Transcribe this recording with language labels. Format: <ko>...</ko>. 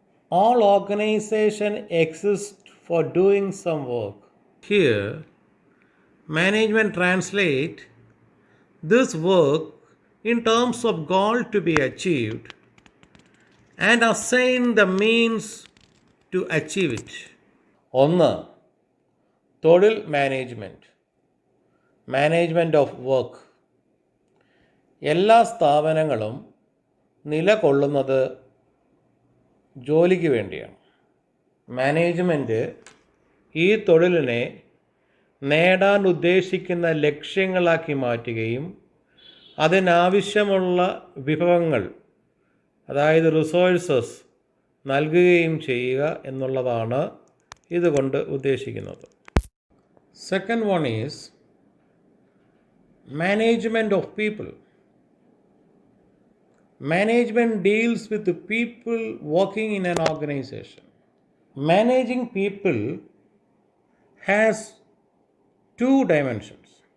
<en>All organizations exist for doing some work. Here, management translates this work in terms of goal to be achieved and assign the means to achieve it. 1.</en> <ml>തൊഴിൽ management,</ml> <en>Management of work.</en> <ml>എല്ലാ സ്ഥാപനങ്ങളും നിലകൊള്ളുന്നത് ജോലിക്ക് വേണ്ടിയാണ്. Management ഈ തൊഴിലിനെ നേടാൻ ഉദ്ദേശിക്കുന്ന ലക്ഷ്യങ്ങളാക്കി മാറ്റുകയും അതിനാവശ്യമുള്ള വിഭവങ്ങൾ, അതായത് റിസോഴ്സസ് നൽകുകയും ചെയ്യുക എന്നുള്ളതാണ് ഇതുകൊണ്ട് ഉദ്ദേശിക്കുന്നത്.</ml> <en>Second one is management of people. Management deals with the people working in an organization. Managing people has 2 dimensions.</en>